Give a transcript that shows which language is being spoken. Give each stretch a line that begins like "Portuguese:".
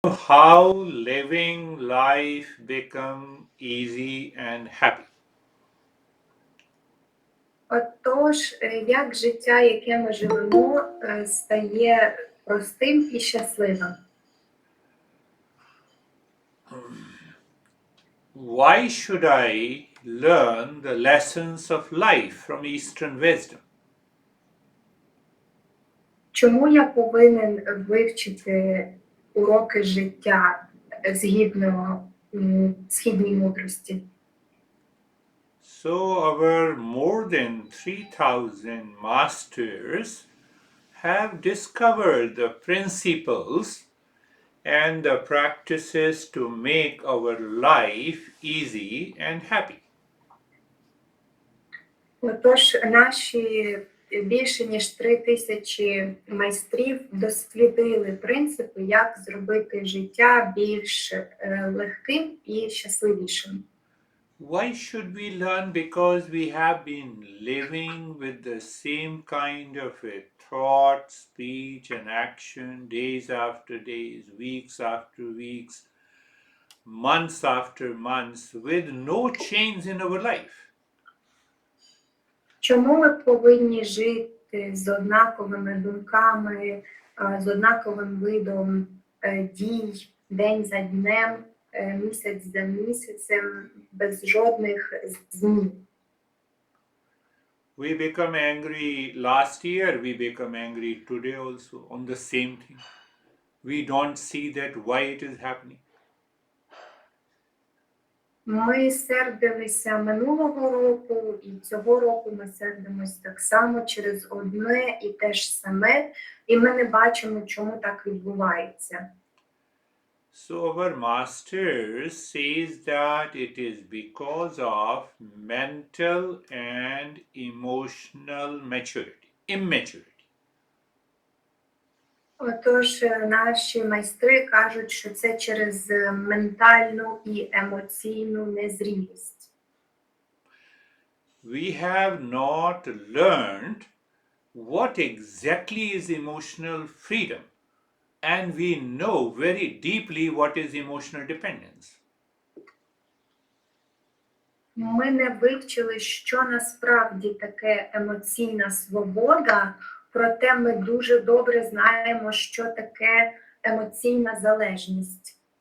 English: How living life become easy and happy.
Ukrainian: Отож, як життя, яке ми живемо, стає простим і щасливим?
English: Why should I learn the lessons of life from Eastern wisdom?
Ukrainian: Чому я повинен вивчити уроки життя згідно східній мудрості?
English: So our more than 3,000 masters have discovered the principles and the practices to make our life easy and happy.
Ukrainian: Отож, наші більше ніж 3000 майстрів дослідили принципи, як зробити життя більш легким і щасливішим.
English: Why should we learn? Because we have been living with the same kind of a thought, speech, and action days after days, weeks after weeks, months after months, with no change in our life.
Ukrainian: Чому ми повинні жити з однаковими думками, з однаковим видом дій, день за днем, місяць за місяцем, без жодних змін?
English: We become angry last year, we become angry today also on the same thing. We don't see that why it is happening.
Ukrainian: Ми сердилися минулого року, і цього року ми сердимось так само через одне і те ж саме, і ми не бачимо, чому так відбувається.
English: So our master says that it is because of mental and emotional immaturity.
Ukrainian: Отож, наші майстри кажуть, що це через ментальну і емоційну незрілість.
English: We have not learned what exactly is emotional freedom, and we know very deeply what is emotional dependence.
Ukrainian: Ми не вивчили, що насправді таке емоційна свобода, проте ми дуже добре знаємо, що таке емоційна залежність.